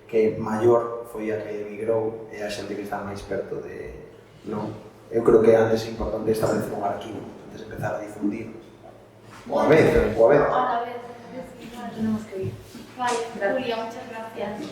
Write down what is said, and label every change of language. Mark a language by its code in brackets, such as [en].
[gl] que maior foi a que emigrou e a xente que está máis perto de... Non? Eu creo que antes é importante establecer un arquivo antes de empezar a difundir. O a vez. A vez, [es] tenemos que ir. Vale, Julia, muchas gracias.